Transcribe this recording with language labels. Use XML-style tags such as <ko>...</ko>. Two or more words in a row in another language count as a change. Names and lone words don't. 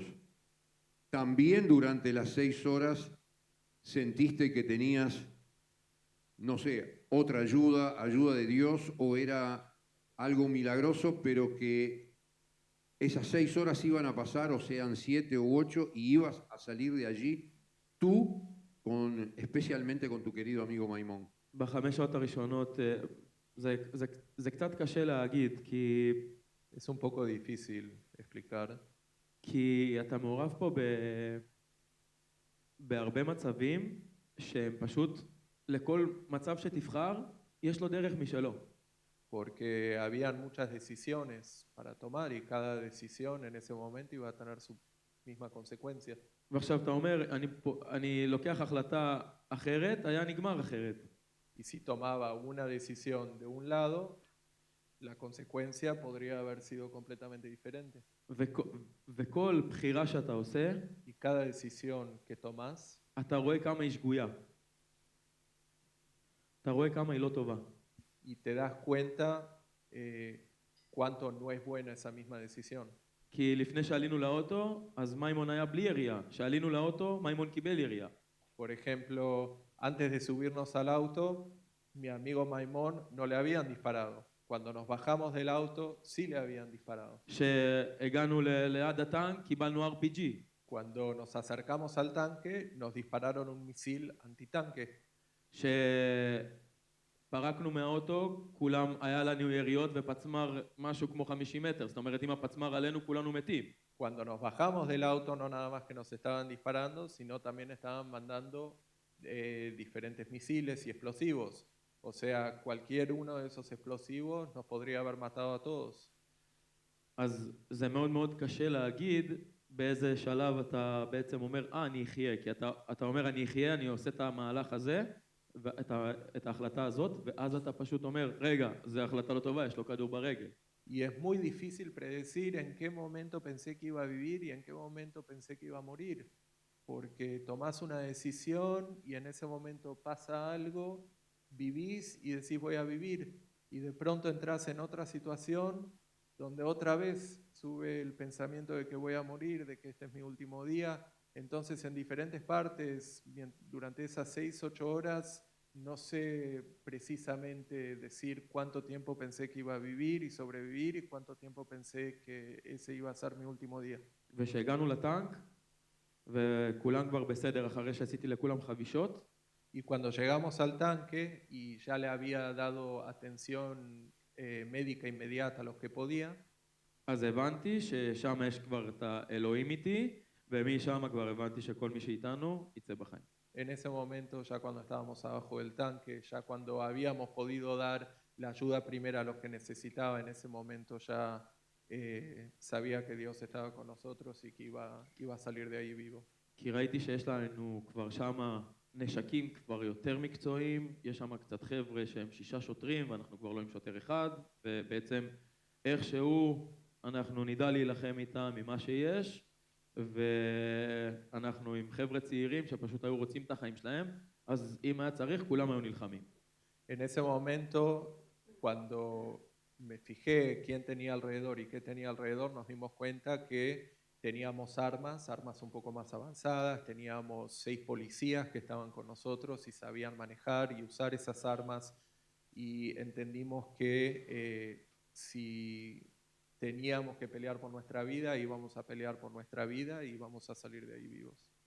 <es>También durante las 6 horas sentiste que tenías, no sé, otra ayuda de Dios, o era algo milagroso, pero que esas 6 horas iban a pasar, o sean 7 u 8, y ibas a salir de allí tú, especialmente con tu querido amigo Maimón.</es> <he>בחמש שעות הראשונות זה קצת קשה להגיד,</he> <es>Es un poco difícil explicar,</es> <he>כי אתה מעורב פה בהרבה מצבים שהם פשוט, לכל מצב שתבחר, יש לו דרך משלו.</he> <es>porque habían muchas decisiones para tomar y cada decisión en ese momento iba a tener su misma consecuencia.</es> <he>ועכשיו אתה אומר, אני לוקח החלטה אחרת, היה נגמר אחרת.</he> <es>Y si tomaba una decisión de un lado, la consecuencia podría haber sido completamente diferente.</es> <he>וכל בחירה שאתה עושה,</he> <es>Y cada decisión que tomas,</es> <he>אתה רואה כמה היא שגויה. אתה רואה כמה היא לא טובה.</he> <es>y te das cuenta cuánto no es buena esa misma decisión.</es> <he>כי לפני שעלינו לאוטו, אז מימון היה בלי ירייה. שעלינו לאוטו, מימון קיבל ירייה.</he> <es>Por ejemplo, antes de subirnos al auto, mi amigo Maimón no le habían disparado. Cuando nos bajamos del auto, sí le habían disparado.</es> <he>כשהגענו ליד הטנק, קיבלנו RPG.</he> <es>Cuando nos acercamos al tanque, nos dispararon un misil antitanque.</es> <he>פרקנו מהאוטו, כולם, היה לנו יריות ופצמר משהו כמו 50 מטר, זאת אומרת אם הפצמר עלינו כולנו מתים.</he> <es>Cuando nos bajamos del auto, no nada más que nos estaban disparando, sino también estaban mandando diferentes misiles y explosivos. O sea, cualquier uno de esos explosivos nos podría haber matado a todos.</es> <he>אז זה מאוד מאוד קשה להגיד באיזה שלב אתה בעצם אומר, אני אחיה, כי אתה אומר אני אחיה, אני עושה את המהלך הזה, את ההחלטה הזאת, ואז אתה פשוט אומר, רגע, זו החלטה לא טובה, יש לו כדור ברגל.</he> <es>Y es muy difícil predecir en qué momento pensé que iba a vivir y en qué momento pensé que iba a morir. Porque tomás una decisión y en ese momento pasa algo, vivís y decís voy a vivir. Y de pronto entras en otra situación donde otra vez sube el pensamiento de que voy a morir, de que este es mi último día. Entonces en diferentes partes, durante esas 6-8 horas, no sé precisamente decir cuánto tiempo pensé que iba a vivir y sobrevivir y cuánto tiempo pensé que ese iba a ser mi último día.</es> <he>וכשהגענו לטנק, וכולם כבר בסדר אחרי שעשיתי לכולם חבישות,</he> <es>Y cuando llegamos al tanque y ya le había dado atención médica inmediata a los que podía,</es> <he>אז הבנתי ששם יש כבר את האלוהים איתי, ומשם כבר הבנתי שכל מי שאיתנו יצא בחיים.</he> <es>en ese momento, ya cuando estábamos abajo del tanque, ya cuando habíamos podido dar la ayuda primera a los que necesitaba, en ese momento ya sabía que Dios estaba con nosotros y que iba a salir de ahí vivo.</es> <he>כי ראיתי שיש לנו כבר שם נשקים כבר יותר מקצועיים, יש שם קצת חבר'ה שהם 6 שוטרים ואנחנו כבר לא עם שוטר אחד, ובעצם איכשהו אנחנו נדע להילחם איתם ממה שיש, ואנחנו עם חבר'ה צעירים שפשוט היו רוצים את החיים שלהם, אז אם היה צריך כולם היו נלחמים.</he> <es>En ese momento, cuando me fijé quién tenía alrededor y qué tenía alrededor, nos dimos cuenta que teníamos armas un poco más avanzadas, teníamos 6 policías que estaban con nosotros y sabían manejar y usar esas armas, y entendimos que si teníamos que pelear por nuestra vida, íbamos a pelear por nuestra vida y íbamos a salir de ahí vivos.</es>